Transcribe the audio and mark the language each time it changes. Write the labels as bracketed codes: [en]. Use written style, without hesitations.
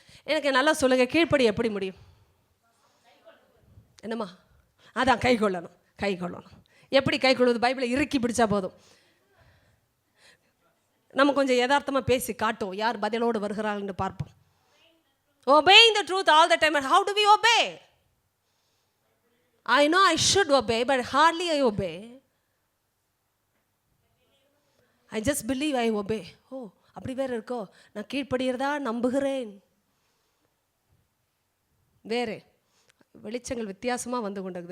[ta] எனக்கு நல்லா சொல்லுங்க, கீழ்ப்படி எப்படி முடியும்? என்னம்மா? அதான் கை கொள்ளணும். கை கொள்ளணும். எப்படி கை கொள்வது? பைபிளை இறுக்கி பிடிச்சா போதும். நம்ம கொஞ்சம் யதார்த்தமாக பேசி காட்டும், யார் பதிலோடு வருகிறாங்கன்னு பார்ப்போம். [en] Obeying the truth all the time. And how do we obey? I know I should obey, but hardly I obey. I just believe I obey. [ta] Oh, அப்படி வேற இருக்கோ? நான் கீழ்ப்படுகிறதா நம்புகிறேன். வேறு வெளிச்சங்கள் வித்தியாசமாக வந்து கொண்டிருக்குது.